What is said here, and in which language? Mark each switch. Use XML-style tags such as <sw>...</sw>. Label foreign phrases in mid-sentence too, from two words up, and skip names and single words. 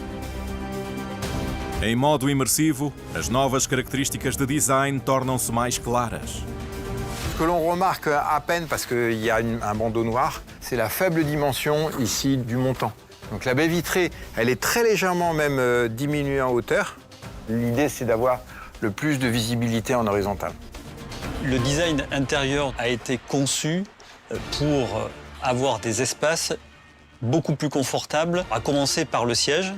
<pt>Em modo imersivo, as novas características de design tornam-se mais claras.</pt> <fr>Ce que l'on remarque à peine parce qu'il y a un bandeau noir, c'est la faible dimension ici du montant. Donc la baie vitrée, elle est très légèrement même diminuée en hauteur. L'idée, c'est d'avoir le plus de visibilité en horizontale. Le design intérieur a été conçu pour avoir des espaces beaucoup plus confortables, à commencer par le siège.</fr>